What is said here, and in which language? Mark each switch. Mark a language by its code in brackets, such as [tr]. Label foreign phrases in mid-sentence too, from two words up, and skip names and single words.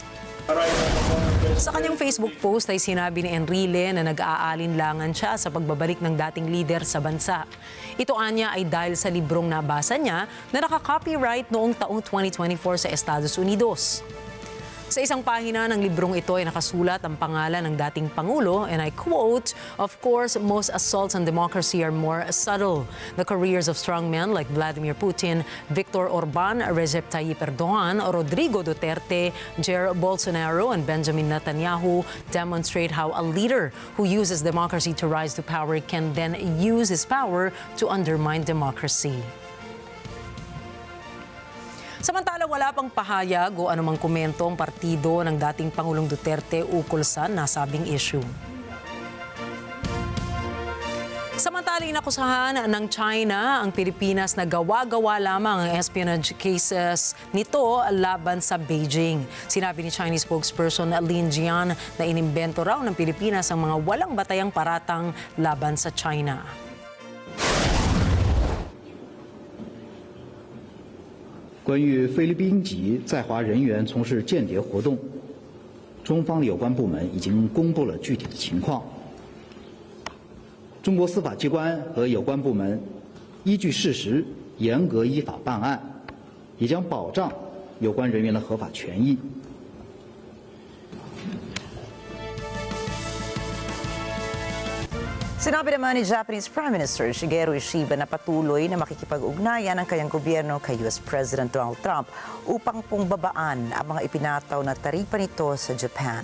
[tl] Sa kanyang Facebook post ay sinabi ni Enrile na nag-aalinlangan siya sa pagbabalik ng dating leader sa bansa. Ito anya ay dahil sa librong nabasa niya na naka-copyright noong taong 2024 sa Estados Unidos. Sa isang pahina ng librong ito ay nakasulat ang pangalan ng dating Pangulo, [en] and I quote, "Of course, most assaults on democracy are more subtle. The careers of strongmen like Vladimir Putin, Viktor Orban, Recep Tayyip Erdogan, Rodrigo Duterte, Jair Bolsonaro, and Benjamin Netanyahu demonstrate how a leader who uses democracy to rise to power can then use his power to undermine democracy." [tl] Samantala, wala pang pahayag o anumang komento ang partido ng dating Pangulong Duterte ukol sa nasabing issue. Samantala, Samantala, inakusahan ng China ang Pilipinas na gawa-gawa lamang ang [en] espionage cases [tl] nito laban sa Beijing. Sinabi ni [en] Chinese spokesperson [tl] Lin Jian na inimbento raw ng Pilipinas ang mga walang batayang paratang laban sa China. [zh] 关于菲律宾籍在华人员从事间谍活动，中方的有关部门已经公布了具体的情况。中国司法机关和有关部门依据事实，严格依法办案，也将保障有关人员的合法权益。 [tl] Sinabi naman ni [en] Japanese Prime Minister [tl] Shigeru Ishiba na patuloy na makikipag-ugnayan ang kanyang gobyerno kay [en] US President [tl] Donald Trump upang pungbabaan ang mga ipinataw na taripa nito sa Japan.